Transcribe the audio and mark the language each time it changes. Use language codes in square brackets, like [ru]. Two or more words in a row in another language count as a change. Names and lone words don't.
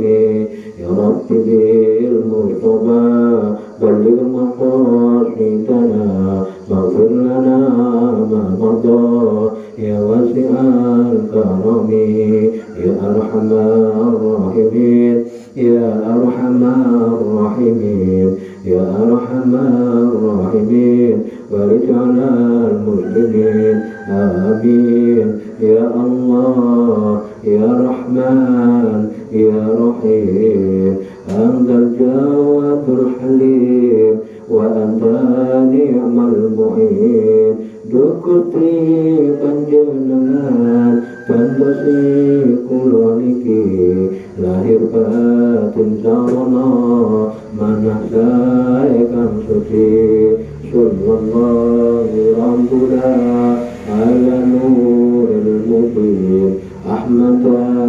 [ar] يا رب بالمصطفى بلغ مقاصدنا واغفر لنا ما مضى يا واسع الكرم يا أرحم الراحمين يا أرحم الراحمين يا أرحم الراحمين بارك على المسلمين آمين. يا الله يا رحمن يا رحيم أنت الجواد الحليم وأنت نعم المعين. [jv] Dukuti panjenengan pandasi kula niki lahir batin sarana manah sae kang suci [ar] صلى الله ربنا على نور المبين أحمد